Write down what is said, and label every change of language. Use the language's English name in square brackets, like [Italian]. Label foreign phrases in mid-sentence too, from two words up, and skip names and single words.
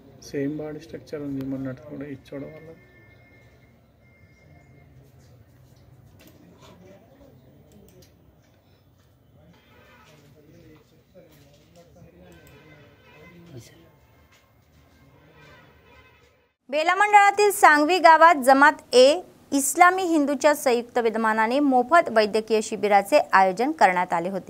[English] same body structure [Telugu] ఉంది మొన్నట్టు కూడా ఇచ్చోవడం వల్ల. [Marathi] बेला मंडळातील सांगवी गावात जमात ए इस्लामी हिंदूच्या संयुक्त विद्यमानाने मोफत वैद्यकीय शिबिराचे आयोजन करण्यात आले होते।